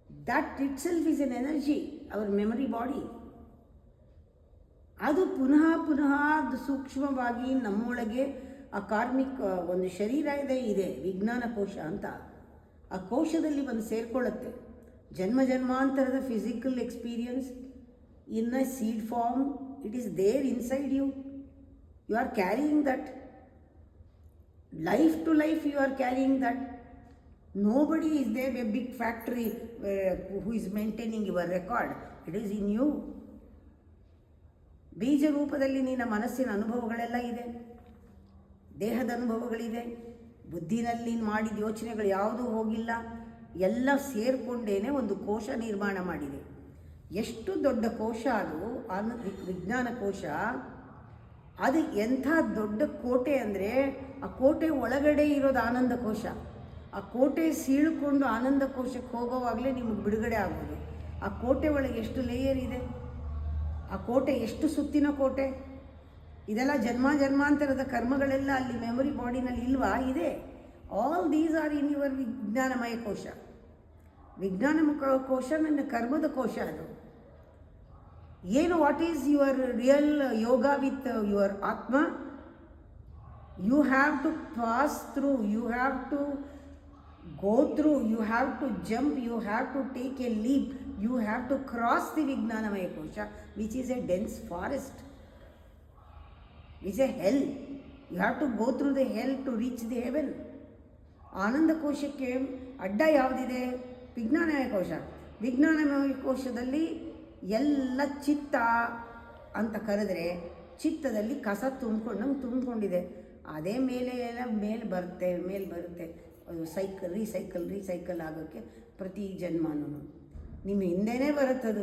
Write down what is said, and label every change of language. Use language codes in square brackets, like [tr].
[en] That itself is an energy, our memory body. [kn] ಅದು ಪುನಃ ಅದು ಸೂಕ್ಷ್ಮವಾಗಿ ನಮ್ಮೊಳಗೆ ಆ ಕಾರ್ಮಿಕ್ ಒಂದು ಶರೀರ ಇದೆ ವಿಜ್ಞಾನ ಕೋಶ ಅಂತ. ಆ ಕೋಶದಲ್ಲಿ ಬಂದು ಸೇರಿಕೊಳ್ಳುತ್ತೆ. ಜನ್ಮಾಂತರದ [en] Physical experience in a seed form, it is there inside you. You are carrying that. Life to life you are carrying that. Nobody is there, a big factory who is maintaining your record. It is in you. [kn] ಬೀಜ ರೂಪದಲ್ಲಿ ನಿನ್ನ ಮನಸ್ಸಿನ ಅನುಭವಗಳೆಲ್ಲ ಇದೆ, ದೇಹದ ಅನುಭವಗಳಿದೆ, ಬುದ್ಧಿನಲ್ಲಿ ನೀನು ಮಾಡಿದ ಯೋಚನೆಗಳು ಯಾವುದೂ ಹೋಗಿಲ್ಲ, ಎಲ್ಲ ಸೇರಿಕೊಂಡೇನೆ ಒಂದು ಕೋಶ ನಿರ್ಮಾಣ ಮಾಡಿದೆ. ಎಷ್ಟು ದೊಡ್ಡ ಕೋಶ ಅದು ವಿಜ್ಞಾನ ಕೋಶ. ಅದು ಎಂಥ ದೊಡ್ಡ ಕೋಟೆ ಅಂದರೆ ಆ ಕೋಟೆ ಒಳಗಡೆ ಇರೋದು ಆನಂದ ಕೋಶ. ಆ ಕೋಟೆ ಸೀಳ್ಕೊಂಡು ಆನಂದ ಕೋಶಕ್ಕೆ ಹೋಗೋವಾಗಲೇ ನಿಮಗೆ ಬಿಡುಗಡೆ ಆಗೋದು. ಆ ಕೋಟೆ ಒಳಗೆ ಎಷ್ಟು ಲೇಯರ್ ಇದೆ, ಆ ಕೋಟೆ ಎಷ್ಟು ಸುತ್ತಿನ ಕೋಟೆ. ಇದೆಲ್ಲ ಜನ್ಮಾಂತರದ ಕರ್ಮಗಳೆಲ್ಲ ಅಲ್ಲಿ ಮೆಮೊರಿ ಬಾಡಿನಲ್ಲಿ ಇಲ್ವಾ? ಇದೆ. [en] All these are in your ವಿಜ್ಞಾನಮಯ ಕೋಶ. [kn] ವಿಜ್ಞಾನ ಕೋಶ ನನ್ನ ಕರ್ಮದ ಕೋಶ ಅದು. [en] ಏನು what is your real yoga with your atma? You have to pass through, you have to go through, you have to jump, you have to take a leap, you have to cross the Vijnanamaya Kosha, which is a dense forest, which is a hell. You have to go through the hell to reach the heaven. [kn] ಆನಂದ ಕೋಶಕ್ಕೆ ಅಡ್ಡ ಯಾವುದಿದೆ? ವಿಜ್ಞಾನಮಯ ಕೋಶ. ವಿಜ್ಞಾನಮಯ ಕೋಶದಲ್ಲಿ ಎಲ್ಲ ಚಿತ್ತ ಅಂತ ಕರೆದ್ರೆ ಚಿತ್ತದಲ್ಲಿ ಕಸ ತುಂಬಿಕೊಂಡಿದೆ. ಅದೇ ಮೇಲೆ ಎಲ್ಲ ಮೇಲೆ ಬರುತ್ತೆ. ಅದು ರೀಸೈಕಲ್ ಆಗೋಕ್ಕೆ ಪ್ರತಿ ಜನ್ಮನೂ ನಿಮ್ಮ ಹಿಂದೆನೇ ಬರುತ್ತದು.